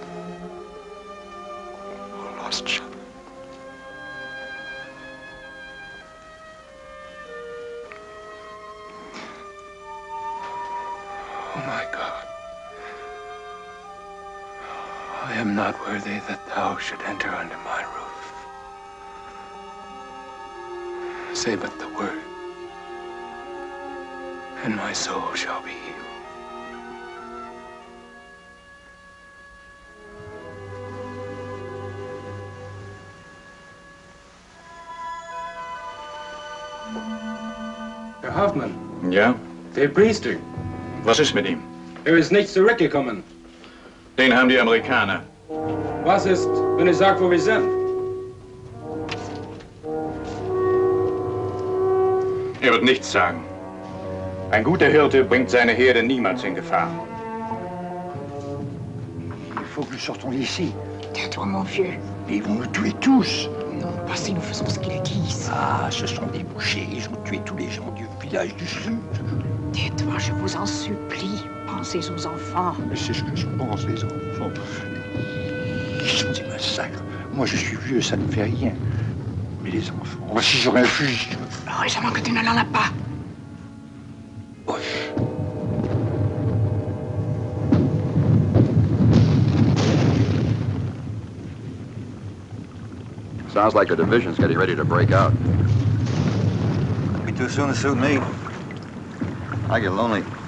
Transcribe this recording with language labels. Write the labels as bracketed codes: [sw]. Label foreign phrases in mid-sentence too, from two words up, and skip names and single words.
[en] O lost sheep. Oh my God. I am not worthy that thou should enter under my roof. Say but the word, and my soul shall be healed. [de] Herr Hoffmann, Ja? der Priester. Was ist mit ihm? Ist nicht zurückgekommen. Den haben die Amerikaner. Was ist, wenn ich sage, wo wir sind? Er wird nichts sagen. Ein guter Hirte bringt seine Herde niemals in Gefahr. [fr] Il faut que nous sortons d'ici. Tais-toi, mon vieux. Mais ils vont nous tuer tous. Non, pas si nous faisons ce qu'ils disent. Ah, ce sont des bouchers. Ils ont tué tous les gens du village du Sud. Tais-toi, je vous en supplie. Pensez aux enfants. Mais c'est ce que je pense, les enfants. Ils sont des massacres. Moi, je suis vieux, ça ne fait rien. Mais les enfants, si j'aurais un fusil... Heureusement que tu ne l'en as pas. [en] Sounds like the division's getting ready to break out. Be too soon to suit me. I get lonely.